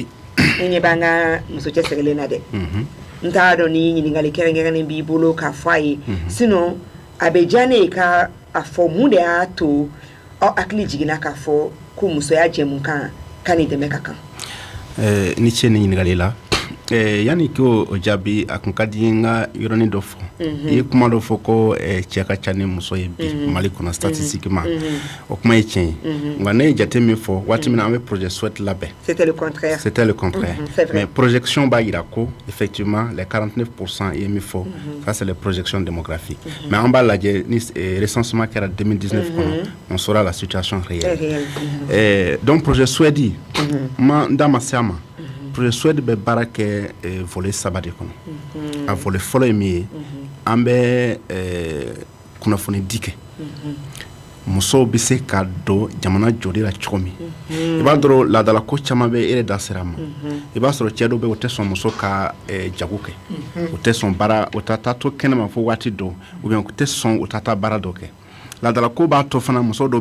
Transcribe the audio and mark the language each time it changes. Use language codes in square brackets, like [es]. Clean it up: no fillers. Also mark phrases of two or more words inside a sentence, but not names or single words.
[bm] ni ɲɛ b'an ka muso cɛsirilen na dɛ n t'a dɔn ni ɲininkali kɛrɛnkɛrɛnnen b'i bolo k'a fɔ a ye sinon a bɛ diya ne ye ka a fɔ mun de y'a to aw hakili jiginna k'a fɔ ko musoya jɛmukan ka nin dɛmɛ ka kan ni ce ni ɲininkali la yani k'o jaabi a kun ka di n ka yɔrɔnin dɔ fɔ i ye kuma dɔ fɔ ko cɛ ka ca ni muso ye bi Mali kɔnɔ statistiquement o kuma ye tiɲɛ ye nka ne ye jate min fɔ waati min na an bɛ projet Suède labɛn [fr] c'était le contraire [bm] mais projection b'a jira ko [fr] effectivement les 49% [bm] i ye min fɔ [fr] ça c'est les projections démographiques mais [bm] an b'a lajɛ ni recensement kɛra 2019 kɔnɔ [fr] on saura la situation réelle donc [bm] projet Suède n da ma se a ma projet Suède bɛ baara kɛ volet saba de kɔnɔ a volet fɔlɔ ye min ye an bɛ kunnafoni di kɛ musow bɛ se ka don jamana jɔli la cogo min i b'a dɔrɔn laadala ko caman bɛ e yɛrɛ da sera ma i b'a sɔrɔ cɛ dɔw bɛ o tɛ sɔn muso ka jago kɛ o tɛ sɔn baara o tɛ taa to kɛnɛma fo waati dɔ [fr] ou bien [bm] o tɛ sɔn o tɛ taa baara dɔ kɛ laadala ko b'a to fana muso dɔ